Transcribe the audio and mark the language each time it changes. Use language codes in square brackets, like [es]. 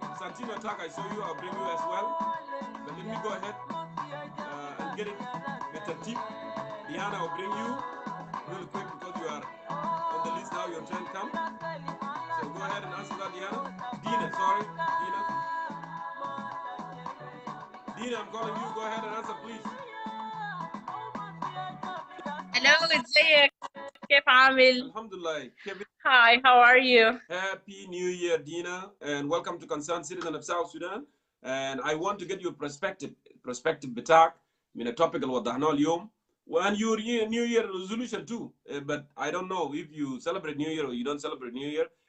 [en] Santino Attack, I saw you. I'll bring you as well. But let me go ahead and get it with a tip. Diana, I'll bring you really quick because you are on the list now. Your turn come. So go ahead and answer that, Diana. Dina, sorry. Dina, I'm calling you. Go ahead and answer, please. [ar] Hello, ازيك؟ كيف عامل؟ Alhamdulillah. [en] Hi, how are you? Happy New Year, Dina, and welcome to Concerned Citizen of South Sudan. And I want to get your perspective [ar] بتاعك من التوبيك اللي وضحناه اليوم. [en] And your New Year resolution too. But I don't know if you celebrate New Year or you don't celebrate New Year.